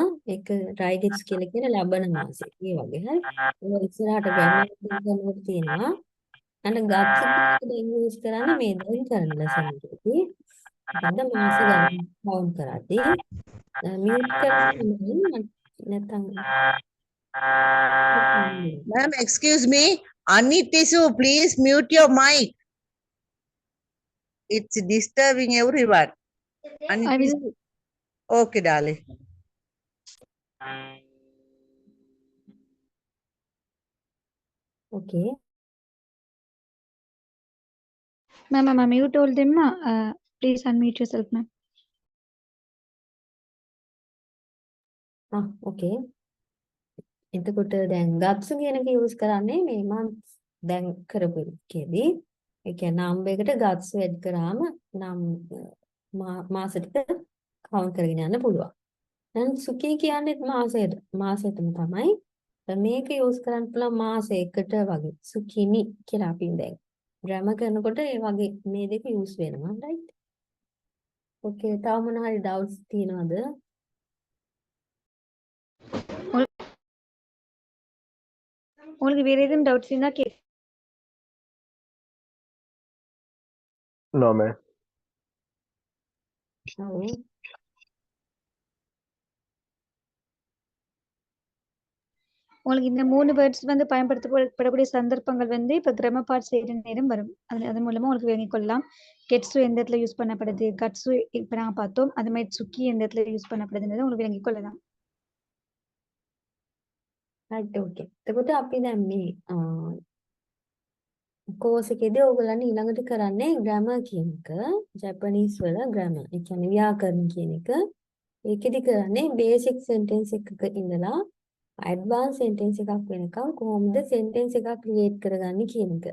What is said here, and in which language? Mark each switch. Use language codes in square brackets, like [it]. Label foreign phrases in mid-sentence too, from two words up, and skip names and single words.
[si] ඒක රයිගෙට්සු කියලා කියන ලබන මාසෙ. ඒ වගේ හරි. ඒක ඉස්සරහට grammar කරනකොට තියෙනවා. අන්න ගත්සු කියන use කරන්නේ මේ දැන් කරන lesson එකේදී. අද මාස ගණන් count කරද්දී mute කරන්න නැත්නම් [en] Ma'am, excuse me. Anitisu, please mute your mic. It's disturbing everyone. I Anitisu. will Okay, darling. okay ma'am you told them please unmute yourself ma'am [si] okay එතකොට දැන් ගත්සු කියන එක use කරන්නේ මේ මම දැන් කරපු එකේදී ඒ කියන්නේ number එකට ගත්සු add කරාම නම් මාස ටික count කරගෙන යන්න පුළුවන්. දැන් සුකී කියන්නේ මාසෙටම තමයි. දැන් මේක use කරන්න පුළුවන් මාසයකට වගේ. සුකිනි කියලා අපි දැන් grammar කරනකොට ඒ වගේ මේ දෙක use වෙනවා right? okay තව මොන හරි doubts තියෙනවද? [ta] உங்களுக்கு வேற ஏதும் டவுட்ஸ் இருந்தா கே [en] No, man. [si] ඔව්. [ta] உங்களுக்கு இந்த 3 வேர்ட்ஸ் வந்து பயன்படுத்தப்படக்கூடிய சந்தர்ப்பங்கள் வந்து இப்ப [en] grammar part [ta] செய்யற நேரம் வரும் அது மூலமா உங்களுக்கு விளங்கிக் கொள்ளலாம் கெட்ஸு எந்த இடத்துல யூஸ் பண்ணப்படுது கட்ஸு இப்ப நாங்க பார்த்தோம் அது மாதிரி சுக்கி எந்த இடத்துல யூஸ் பண்ணப்படுதுன்றதை உங்களுக்கு விளங்கிக் கொள்ளலாம் [en] right okay. [si] එතකොට අපි දැන් මේ course එකේදී ඕගොල්ලන් ඊළඟට කරන්නේ grammar කියන එක ජැපනීස් වල grammar. ඒ කියන්නේ ව්‍යාකරණ කියන එක. ඒකෙදි කරන්නේ [en] basic sentence [si] එකක ඉඳලා [en] advanced sentence [si] එකක් වෙනකම් කොහොමද sentence එකක් create කරගන්නේ කියන එක.